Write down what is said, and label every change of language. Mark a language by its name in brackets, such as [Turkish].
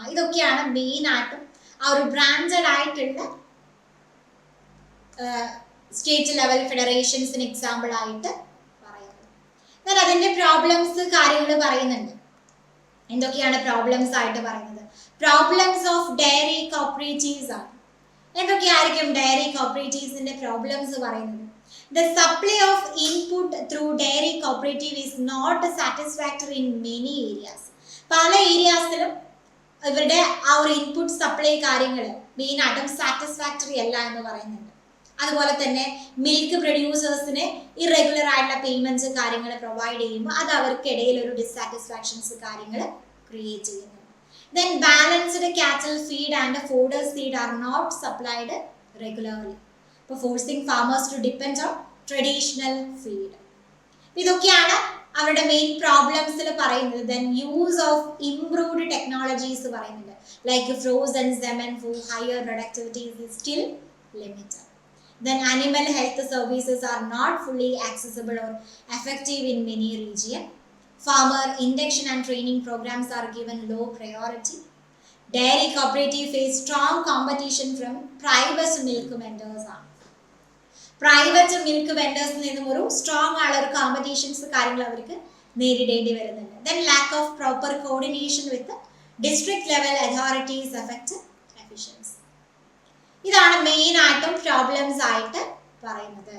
[Malayalam] ഇതൊക്കെയാണ് മെയിൻ ആയിട്ടും ആ ഒരു ബ്രാൻഡഡ് ആയിട്ടുള്ള സ്റ്റേറ്റ് ലെവൽ ഫെഡറേഷൻസിന് എക്സാമ്പിൾ ആയിട്ട് പറയുന്നത്. എന്നാൽ അതിന്റെ പ്രോബ്ലംസ് കാര്യങ്ങൾ പറയുന്നുണ്ട്. എന്തൊക്കെയാണ് പ്രോബ്ലംസ് ആയിട്ട് പറയുന്നത്? പ്രോബ്ലംസ് ഓഫ് ഡയറി കോപ്പറേറ്റീവ്സ് ആണ്. എന്തൊക്കെയായിരിക്കും ഡയറി കോപ്പറേറ്റീവ്സിന്റെ പ്രോബ്ലംസ് പറയുന്നത്? [English] The supply of input through dairy cooperative is not satisfactory in many areas. [Malayalam] പല ഏരിയാസിലും ഇവരുടെ ആ ഒരു ഇൻപുട്ട് സപ്ലൈ കാര്യങ്ങൾ മെയിൻ ആയിട്ടും സാറ്റിസ്ഫാക്ടറി അല്ല എന്ന് പറയുന്നുണ്ട്. അതുപോലെ തന്നെ മിൽക്ക് പ്രൊഡ്യൂസേഴ്സിന് ഇറഗുലർ ആയിട്ടുള്ള പേയ്മെന്റ്സ് കാര്യങ്ങൾ പ്രൊവൈഡ് ചെയ്യുമ്പോൾ അത് അവർക്കിടയിൽ ഒരു ഡിസാറ്റിസ്ഫാക്ഷൻസ് കാര്യങ്ങൾ ക്രിയേറ്റ് ചെയ്യുന്നു. [English] Then balanced cattle feed and fodder seed are not supplied regularly. Forcing farmers to depend on traditional feed. [Malayalam] ഇതൊക്കെയാണ് അവരുടെ മെയിൻ പ്രോബ്ലംസിൽ പറയുന്നത്. [English] then use of improved technologies [Malayalam] പറയുന്നുണ്ട്. [English] Like frozen semen for higher productivities is still limited. Then animal health services are not fully accessible or effective in many region. Farmer induction and training programs are given low priority. Dairy cooperative face strong competition from private milk vendors. [Malayalam] Private milk വെൻഡേഴ്സിൽ നിന്നും ഒരു strong ആയുള്ള ഒരു competitions കാര്യങ്ങൾ അവർക്ക് നേരിടേണ്ടി വരുന്നുണ്ട്. [English] Then lack of proper coordination with district level authorities effect efficiency. [Malayalam] ഇതാണ് main ആയിട്ടും പ്രോബ്ലംസ് ആയിട്ട് പറയുന്നത്.